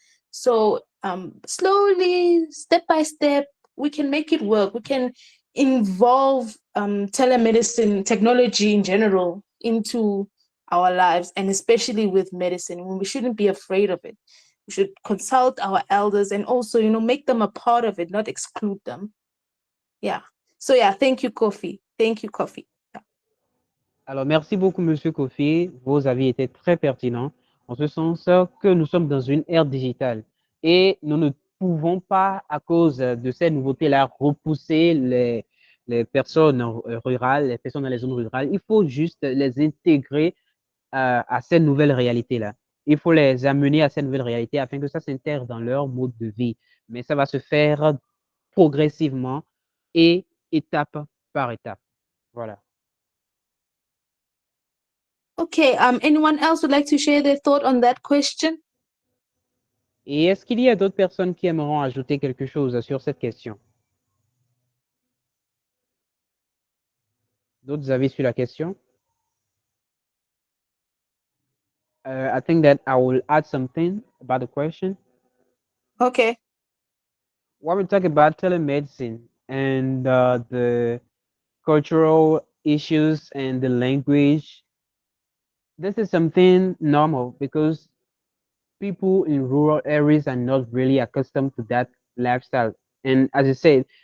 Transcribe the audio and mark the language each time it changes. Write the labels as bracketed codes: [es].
[en] So slowly, step by step, we can make it work. We can involve telemedicine technology in general into our lives, and especially with medicine. We shouldn't be afraid of it. We should consult our elders and also, make them a part of it, not exclude them. Yeah. So yeah, thank you, Kofi. Thank you, Kofi. [fr] Alors, merci beaucoup, Monsieur Kofi. Vos avis étaient très pertinents, en ce sens que nous sommes dans une ère digitale et nous ne pouvons pas, à cause de ces nouveautés-là, repousser les personnes rurales, les personnes dans les zones rurales. Il faut juste les intégrer à ces nouvelles réalités-là. Il faut les amener à ces nouvelles réalités afin que ça s'intègre dans leur mode de vie. Mais ça va se faire progressivement et étape par étape. Voilà. [en] Okay, anyone else would like to share their thought on that question? [fr] Et est-ce qu'il y a d'autres personnes qui aimeront ajouter quelque chose sur cette question? D'autres avis sur la question? [en] I think that I will add something about the question. Okay. When we talk about telemedicine and the cultural issues and the language, this is something normal because people in rural areas are not really accustomed to that lifestyle. And as you said,